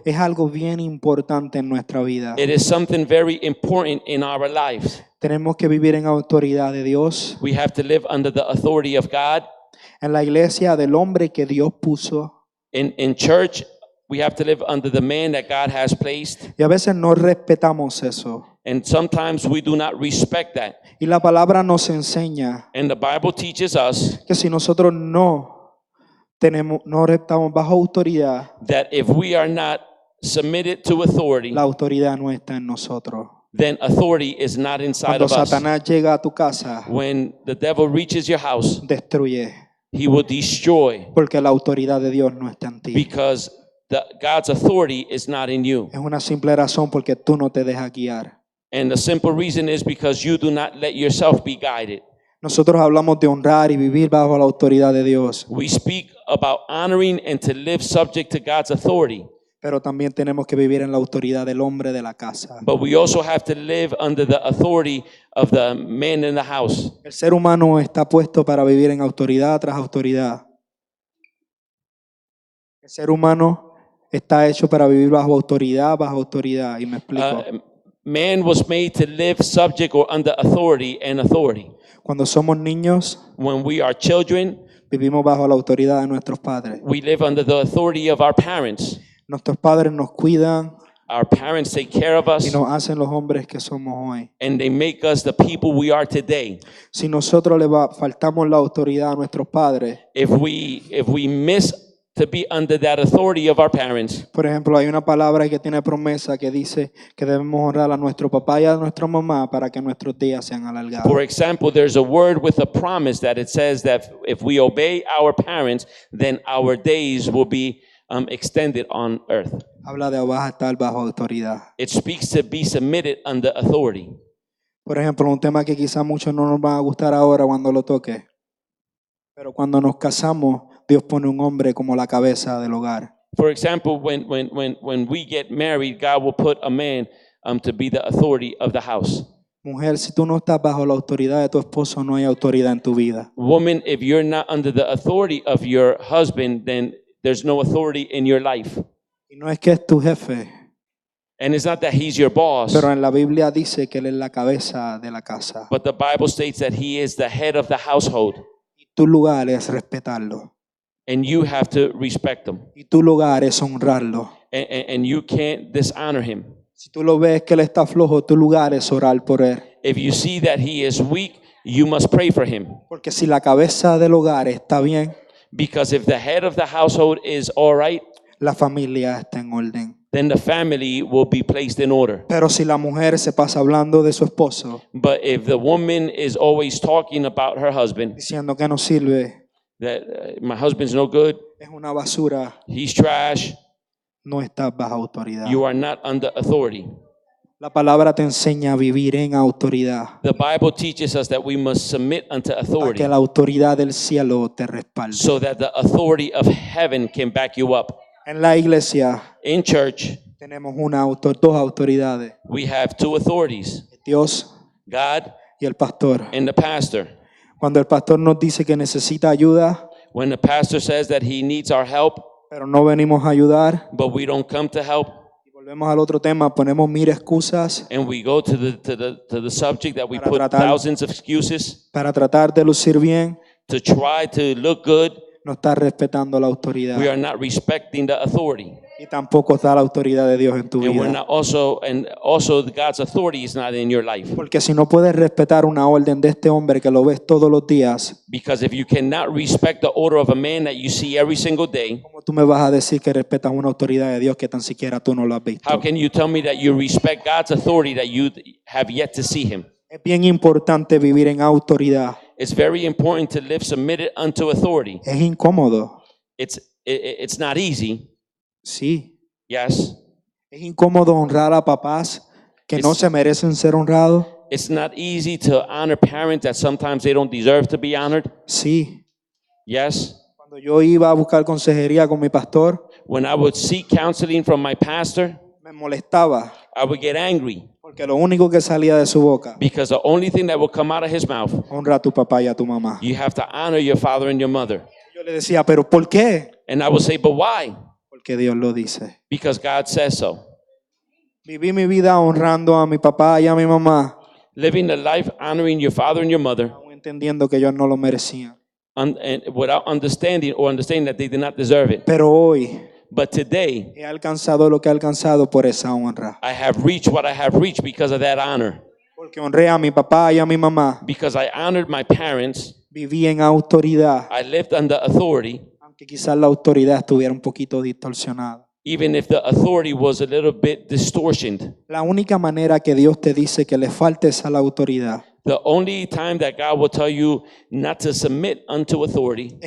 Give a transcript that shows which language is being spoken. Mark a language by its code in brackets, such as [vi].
[es] Es algo bien importante en nuestra vida. [en] It is something very important in our lives. [es] Tenemos que vivir en autoridad de Dios, [en] We have to live under the authority of God. [es] en la iglesia del hombre que Dios puso. [en] In church, we have to live under the man that God has placed. [es] Y a veces no respetamos eso. [en] And sometimes we do not respect that. [es] Y la palabra nos enseña [en] And the Bible teaches us [es] que si nosotros no estamos bajo autoridad, [en] that if we are not submitted to authority, [es] la autoridad no está en nosotros. [en] then authority is not inside [es] Cuando [en] of us. [es] Satanás llega a tu casa, [en] When the devil reaches your house, [es] destruye, [en] he will destroy [es] porque la autoridad de Dios no está en ti. [en] because God's authority is not in you. [es] Es una simple razón porque tú no te dejas guiar. [en] And the simple reason is because you do not let yourself be guided. [es] Nosotros hablamos de honrar y vivir bajo la autoridad de Dios, [en] We speak about honoring and to live subject to God's authority, [es] pero también tenemos que vivir en la autoridad del hombre de la casa. [en] but we also have to live under the authority of the man in the house. [es] El ser humano está puesto para vivir en autoridad tras autoridad. El ser humano está hecho para vivir bajo autoridad, y me explico. [en] Man was made to live subject or under authority and authority. [es] Cuando somos niños, [en] When we are children, [es] vivimos bajo la autoridad de nuestros padres. [en] we live under the authority of our parents. [es] Nuestros padres nos cuidan [en] Our parents take care of [es] y [en] us, [es] nos hacen los hombres que somos hoy. [en] and they make us the people we are today. [es] Si nosotros faltamos la autoridad a nuestros padres, [en] If we miss to be under that authority of our parents, [es] por ejemplo, hay una palabra que tiene promesa que dice que debemos honrar a nuestro papá y a nuestra mamá para que nuestros días sean alargados. [en] for example, there's a word with a promise that it says that if we obey our parents, then our days will be extended on earth. [es] Habla de estar bajo autoridad. [en] It speaks to be submitted under authority. [es] Por ejemplo, un tema que quizá muchos no nos va a gustar ahora cuando lo toque, pero cuando nos casamos, Dios pone un hombre como la cabeza del hogar. [en] For example, when we get married, God will put a man to be the authority of the house. [es] Mujer, si tú no estás bajo la autoridad de tu esposo, no hay autoridad en tu vida. [en] Woman, if you're not under the authority of your husband, then there's no authority in your life. [es] Y no es que es tu jefe, [en] And it's not that he's your boss, [es] pero en la Biblia dice que él es la cabeza de la casa. [en] but the Bible states that he is the head of the household, [es] Y tu lugar es respetarlo. [en] and you have to respect him. [es] Y tu lugar es honrarlo. [en] And you can't dishonor him. [es] Si tú lo ves que él está flojo, tu lugar es orar por él. [en] If you see that he is weak, you must pray for him. [es] Porque si la cabeza del hogar está bien, [en] Because if the head of the household is all right, [es] la familia está en orden. [en] then the family will be placed in order. [es] Pero si la mujer se pasa hablando de su esposo, [en] But if the woman is always talking about her husband, [es] diciendo que no sirve, [en] that my husband's no good, [es] es una basura, [en] he's trash, [es] no estás bajo autoridad. [en] you are not under authority. [es] La palabra te enseña a vivir en autoridad, [en] The Bible teaches us that we must submit unto [es] para [en] authority [es] que la autoridad del cielo te respalde. [en] so that the authority of heaven can back you up. [es] En la iglesia [en] In church, [es] tenemos dos autoridades, [en] we have two authorities, [es] Dios [en] God [es] y el pastor. [en] and the pastor. [es] Cuando el pastor nos dice que necesita ayuda, [en] When the pastor says that he needs our help, [es] pero no venimos a ayudar, [en] but we don't come to help, [es] y volvemos al otro tema, ponemos mil excusas [en] and we go to the subject that we [es] Para [en] put [es] tratar- [en] thousands of excuses [es] para tratar de lucir bien, [en] to try to look good, [es] no está respetando la autoridad. [en] we are not respecting the authority. [es] Y tampoco está la autoridad de Dios en tu [en] And we're [es] vida. [en] not also God's authority is not in your life. [es] Porque si no puedes respetar una orden de este hombre que lo ves todos los días, [en] Because if you cannot respect the order of a man that you see every single day, [es] ¿cómo tú me vas a decir que respetas una autoridad de Dios que tan siquiera tú no lo has visto? [en] how can you tell me that you respect God's authority that you have yet to see him? [es] Es bien importante vivir en autoridad. [en] It's very important to live submitted unto authority. [es] Es incómodo, [en] It's not easy, [es] sí. [en] yes. [es] Es incómodo honrar a papás que no Es- se merecen ser honrados. [en] It's not easy to honor parents that sometimes they don't deserve to be honored. [es] Sí. [en] Yes. [es] Cuando yo iba a buscar consejería con mi pastor, [en] When I would seek counseling from my pastor, [es] me molestaba [en] I would get angry [es] porque lo único que salía de su boca, [en] because the only thing that would come out of his mouth, [es] honra a tu papá y a tu mamá. [en] you have to honor your father and your mother. [es] Yo le decía, ¿pero por qué? [en] And I would say, but why? [es] Porque Dios lo dice. [en] Because God says so. [es] Viví mi vida honrando a mi papá y a mi mamá, [en] Living a life honoring your father and your mother, [es] aún entendiendo que ellos no lo merecían. [en] and without understanding that they did not deserve it. [es] Pero hoy [en] But today, [es] he alcanzado lo que he alcanzado por esa honra. [en] I have reached what I have reached because of that honor. [es] Porque honré a mi papá y a mi mamá. [en] Because I honored my parents, [es] Viví en autoridad, [en] I lived under authority, [es] aunque quizás la autoridad estuviera un poquito distorsionada. [en] even if the authority was a little bit distortioned. [es] La única manera que Dios te dice que le faltes a la autoridad [en] The only time that God will tell you not to submit unto authority